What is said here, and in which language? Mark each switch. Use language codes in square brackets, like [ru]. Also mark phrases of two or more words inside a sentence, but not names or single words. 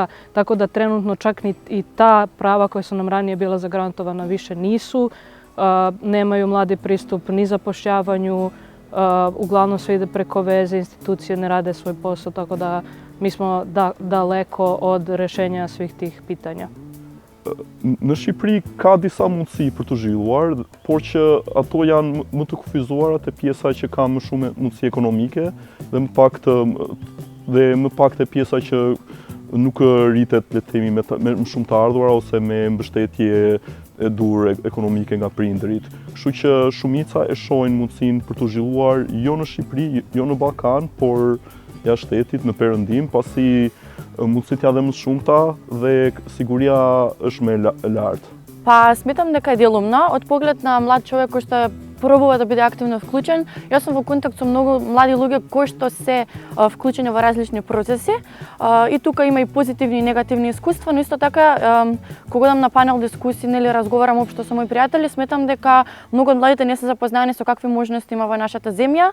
[sr] Tako da trenutno čak ni i ta prava koja su nam ranije bila zagarantovana više nisu. Nemaju mladi pristup ni zapošljavanju, uglavnom sve ide preko veze, institucije ne rade svoj posao, tako da mi smo daleko od rešenja svih tih pitanja. [sq] Në Shqipëri ka disa mundësi për të zhvilluar, por që ato janë më të kufizuara te pjesa që ka më shumë mundësi ekonomike dhe më pak te pjesa që nuk rritet, le të themi, me më shumë të ardhura ose me mbështetje e dur ekonomike nga prindërit. Kështu që shumica e shohin mundësinë për të zhvilluar jo në Shqipëri, jo në Ballkan, por jashtë shtetit, në Perëndim, pasi mundësit janë dhe më shumëta dhe siguria është më e lartë. [mk] Pa сметам дека е делумно, од поглед на млад човек кој што пробува да биде активно вклучен. Јас сум во контакт со многу млади луѓе кои што се вклучени во различни процеси. И тука има и позитивни и негативни искуства, но исто така кога одам на панел дискусии, нели разговарам општо со мои пријатели, сметам дека многу од младите не се запознаени со какви можности има во нашата земја.